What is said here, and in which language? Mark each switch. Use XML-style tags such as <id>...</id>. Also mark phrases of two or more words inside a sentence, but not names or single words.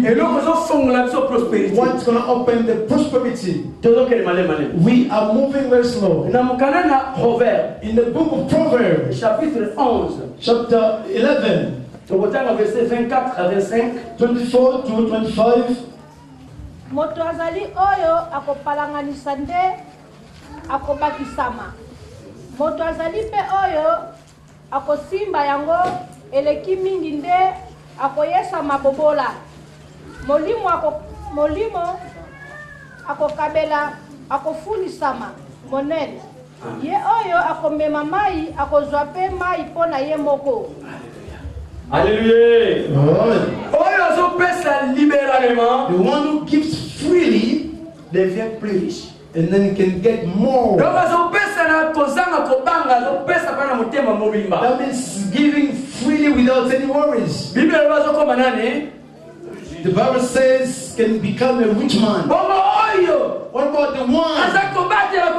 <en>What's going to open the prosperity? We are moving very slow. In the book of Proverbs, chapter 11, 24 to 25.</en> <ln>Moto azali oyo akopalanganisa nde akobakisama. Moto azali pe oyo akosimba yango eleki mingi nde akoyesa mabobola. Molimo akokabela akofunisama monene. Ye oyo akomema mai akozwa pe mai pona ye moko. Alléluia.</ln> <en>The one who gives freely</en> <fr>devient plus riche.</fr> <en>And then can get more. That means giving freely without any worries. The Bible says can become a rich man. What about the one?</en>